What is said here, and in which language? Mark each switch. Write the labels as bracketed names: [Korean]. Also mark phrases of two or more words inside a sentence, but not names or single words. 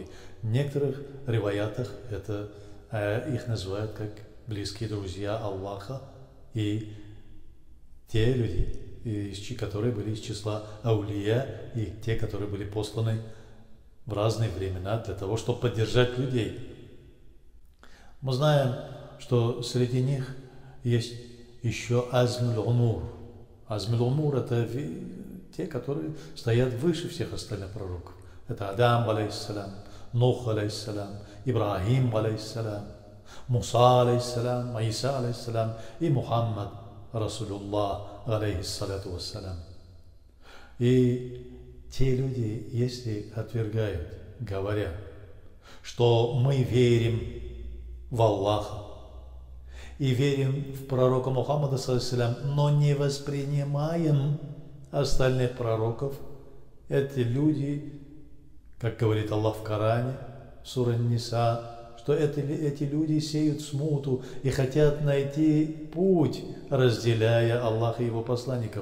[Russian] В некоторых риваятах это их называют как близкие друзья Аллаха и те люди, которые были из числа аулия, и те, которые были посланы в разные времена для того, чтобы поддержать людей. Мы знаем, что среди них есть еще азмуль-умур. Азмуль-умур – это те, которые стоят выше всех остальных пророков. Это Адам, [Arabic] عليه السلام نوح عليه السلام إبراهيم عليه السلام موسى عليه السلام عيسى عليه السلام ومحمد رسول الله عليه الصلاة والسلام. [Russian] И те люди, если отвергают, говорят, что мы верим в Аллаха и верим в пророка Мухаммада, но не воспринимаем остальных пророков, эти люди, как говорит Аллах в Коране, сура Ниса, что эти люди сеют смуту и хотят найти путь, разделяя Аллаха и его посланников.